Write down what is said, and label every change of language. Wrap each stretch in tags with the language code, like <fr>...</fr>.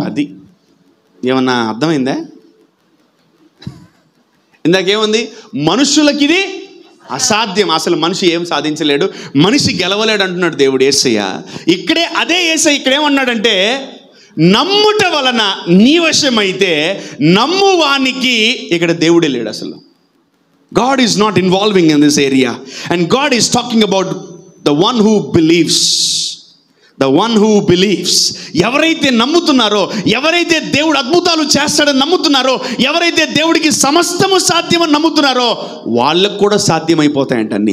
<te>అది ఏమన్నా అర్థమైందా? ఇందాకేముంది? మనుషులకి ఇది అసాధ్యం. అసలు మనిషి ఏం సాధించలేడు, మనిషి గెలవలేడు అంటున్నాడు దేవుడు యేసయ్య. ఇక్కడే అదే యేసయ్య ఇక్కడేమన్నాడంటే, నమ్ముట వలన నీ వశమైతే నమ్మువానికి, ఇక్కడ దేవుడే లేడు అసలు.</te> <en>God is not involving in this area, and God is talking about the one who believes. The one who believes.</en> <te>ఎవరైతే నమ్ముతున్నారో, ఎవరైతే దేవుడు అద్భుతాలు చేస్తాడని నమ్ముతున్నారో, ఎవరైతే దేవుడికి సమస్తము సాధ్యమని నమ్ముతున్నారో, వాళ్ళకు కూడా సాధ్యమైపోతాయంట అన్ని.</te>